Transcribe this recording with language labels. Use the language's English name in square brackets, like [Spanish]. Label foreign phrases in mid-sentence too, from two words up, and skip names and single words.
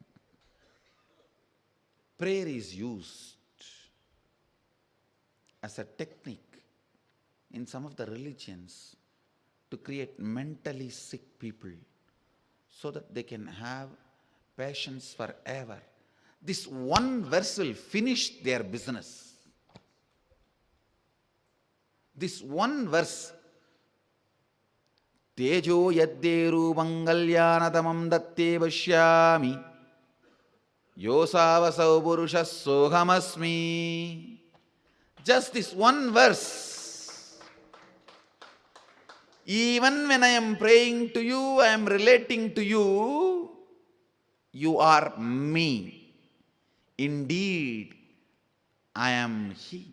[English] Prayer is used as a technique in some of the religions to create mentally sick people so that they can have passions forever. This one verse will finish their business. This one verse, [Sanskrit] Tejo yadderu mangalyanadamam datte vashyami yosavasau purushas sohamasmi. [English] Just this one verse. Even when I am praying to you, I am relating to you, you are me. Indeed, I am he.